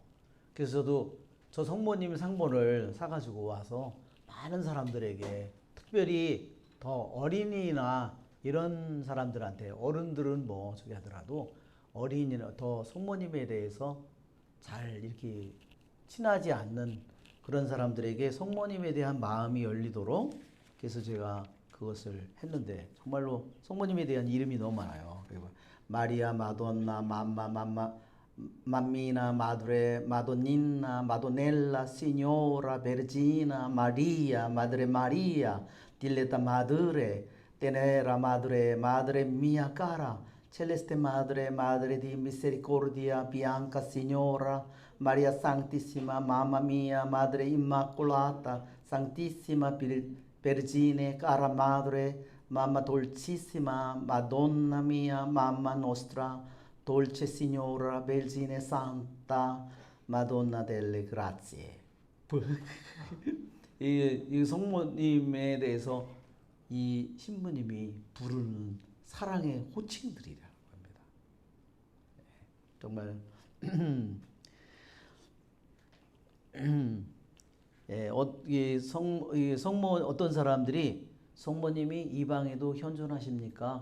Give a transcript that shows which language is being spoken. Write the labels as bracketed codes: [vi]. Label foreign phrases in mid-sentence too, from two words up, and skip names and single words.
[ko] 그래서 저도 저 성모님 상본을 사가지고 와서 많은 사람들에게 특별히 더 어린이나 이런 사람들한테 어른들은 뭐 저기 하더라도 어린이나 더 성모님에 대해서 잘 이렇게 친하지 않는 그런 사람들에게 성모님에 대한 마음이 열리도록 그래서 제가 그것을 했는데 정말로 성모님에 대한 이름이 너무 많아요. [it] 그리고 마리아 마돈나 Mammina Madre Madonnina Madonnella Signora Vergina Maria Madre Maria Diletta Madre Tenera Madre Madre mia cara Celeste Madre Madre di Misericordia Bianca Signora Maria Santissima Mamma mia Madre Immacolata Santissima Vergine cara Madre Mamma Dolcissima Madonna mia Mamma nostra Dolce Signora Vergine Santa Madonna delle Grazie. [ko] 이 성모님에 대해서 이 신부님이 부르는 사랑의 호칭들이라고 합니다. 정말 예, 이 성모 어떤 사람들이 성모님이 이 방에도 현존하십니까?